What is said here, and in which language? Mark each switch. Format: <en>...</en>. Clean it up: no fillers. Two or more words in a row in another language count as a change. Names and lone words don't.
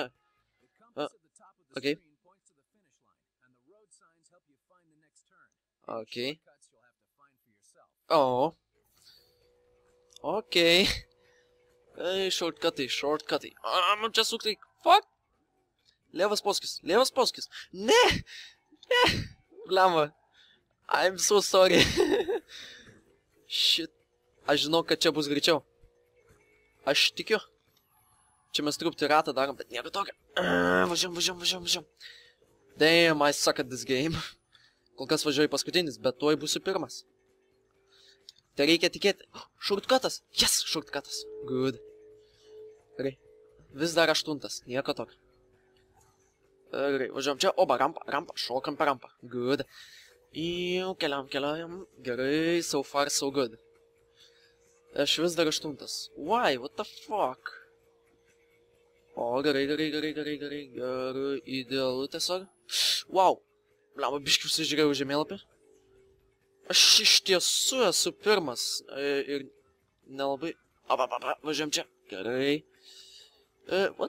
<lt>Ok. Ok. Shortcutai. Man čia suktai. Fuck. Levas posūkis. Ne. Blemba.</lt> <en>I'm so sorry. Shit.</en> <lt>Aš žinau, kad čia bus greičiau. Aš tikiu. Čia mes truputį ratą darom, bet nieko tokio. Važiuom.</lt> <en>Damn, I suck at this game.</en> <lt>Kol kas važiuoju paskutinis, bet tuoj būsiu pirmas. Tai reikia tikėti. Shortcutas. Yes, shortcutas. Good. Gerai. Vis dar 8. Nieko tokio. Gerai, važiuojam čia. Oba, rampa. Šokam per rampą. Good. Keliam. Gerai,</lt> <en>so far so good.</en> <lt>Aš vis dar 8.</lt> <en>Why? What the fuck?</en> <lt>O, gerai. Gerai, idealu tiesiog. Wow. Blemba, biškiu sužiūrėjau žemėlapį. Aš iš tiesų esu pirmas ir nelabai... Važiuojam čia. Gerai. What?</lt>